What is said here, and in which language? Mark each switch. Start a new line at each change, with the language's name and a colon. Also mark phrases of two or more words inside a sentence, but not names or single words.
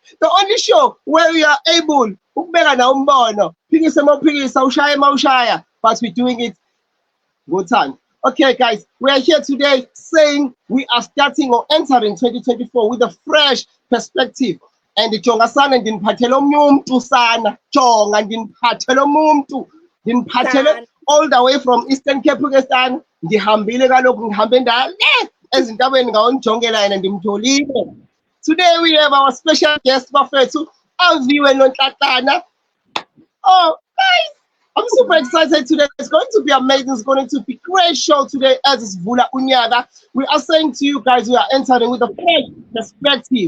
English: The only show where we are able, but we're doing it good time. Okay, guys, we are here today saying we are starting or entering 2024 with a fresh perspective. And the
Xhosa: jonga sana ndiniphathele umuntu sana jonga ndiniphathele umuntu ndiniphathele
English: all the way from Eastern Cape Pakistan
Xhosa: ngihambile kaloku ngihambe ndale ezintabeni ngawonjongela yena ndimtholile.
English: Today we have our special guest bafethu Aviwe Nontlanana. Oh guys, I'm super excited today. It's going to be amazing. It's going to be a great show today as it's Vula Unyaga. We are saying to you guys, we are entering with a fresh perspective.